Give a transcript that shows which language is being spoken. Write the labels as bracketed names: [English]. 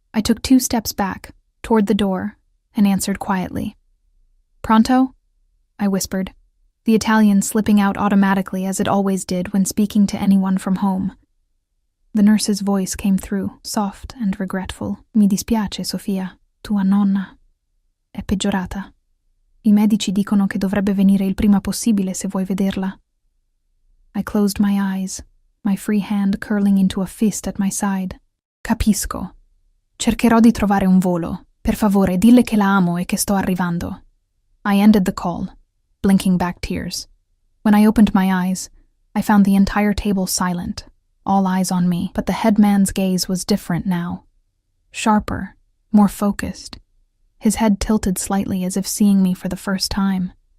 [English] I took 2 steps back, toward the door, and answered quietly. "Pronto?" I whispered, the Italian slipping out automatically as it always did when speaking to anyone from home. The nurse's voice came through, soft and regretful. [Italian] "Mi dispiace, Sofia. Tua nonna è peggiorata. I medici dicono che dovrebbe venire il prima possibile se vuoi vederla." [English] I closed my eyes, my free hand curling into a fist at my side. [Italian] "Capisco. Cercherò di trovare un volo. Per favore, dille che la amo e che sto arrivando." [English] I ended the call, blinking back tears. When I opened my eyes, I found the entire table silent, all eyes on me, but the headman's gaze was different now. Sharper, more focused, his head tilted slightly as if seeing me for the first time.